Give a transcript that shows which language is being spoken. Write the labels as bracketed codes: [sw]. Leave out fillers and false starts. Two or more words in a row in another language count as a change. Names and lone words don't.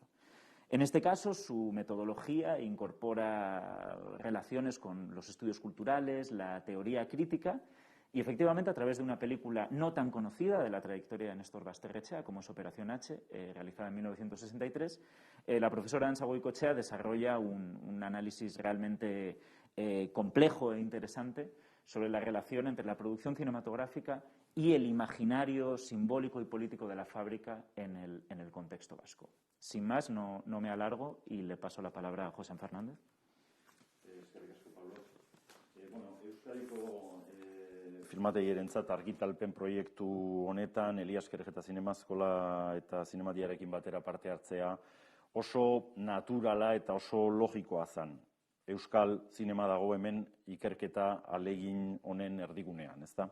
[es] En este caso, su metodología incorpora relaciones con los estudios culturales, la teoría crítica y, efectivamente, a través de una película no tan conocida de la trayectoria de Néstor Basterrechea, como es Operación H, realizada en 1963, la profesora Antza Goikoetxea desarrolla un análisis realmente complejo e interesante sobre la relación entre la producción cinematográfica y el imaginario simbólico y político de la fábrica en el contexto vasco. Sin más, no me alargo y le paso la palabra a José Fernández. [eu] Euskadiko filmategierentzat argitalpen proiektu honetan Elias Kerejeta Zinemazkola eta Zinemadiarekin batera parte hartzea oso naturala eta oso logikoa zen. Euskal zinema dago hemen ikerketa ahalegin honen erdigunean, ezta?